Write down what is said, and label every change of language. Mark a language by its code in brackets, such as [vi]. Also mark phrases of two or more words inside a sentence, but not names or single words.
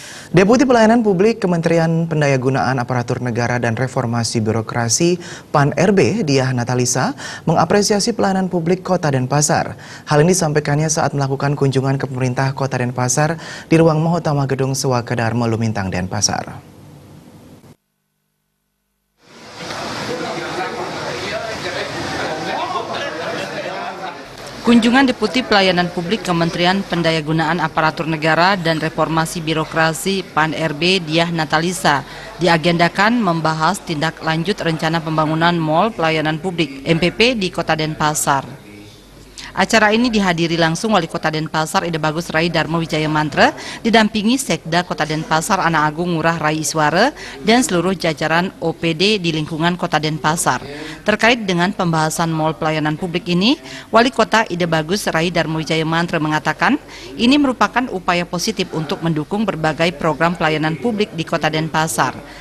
[id] Deputi Pelayanan Publik Kementerian Pendayagunaan Aparatur Negara dan Reformasi Birokrasi PAN-RB Diah Natalisa mengapresiasi pelayanan publik Kota Denpasar. Hal ini disampaikannya saat melakukan kunjungan ke pemerintah Kota Denpasar di ruang Mahotama Gedung Sewaka Dharma Lumintang, Denpasar. Kunjungan Deputi Pelayanan Publik Kementerian Pendayagunaan Aparatur Negara dan Reformasi Birokrasi PAN-RB Diah Natalisa diagendakan membahas tindak lanjut rencana pembangunan Mall Pelayanan Publik MPP di Kota Denpasar. Acara ini dihadiri langsung Wali Kota Denpasar Ide Bagus Rai Darmo Wijaya Mantra, didampingi Sekda Kota Denpasar Ana Agung Ngurah Rai Iswara dan seluruh jajaran OPD di lingkungan Kota Denpasar. Terkait dengan pembahasan Mall Pelayanan Publik ini, Wali Kota Ide Bagus Rai Darmo Wijaya Mantra mengatakan ini merupakan upaya positif untuk mendukung berbagai program pelayanan publik di Kota Denpasar.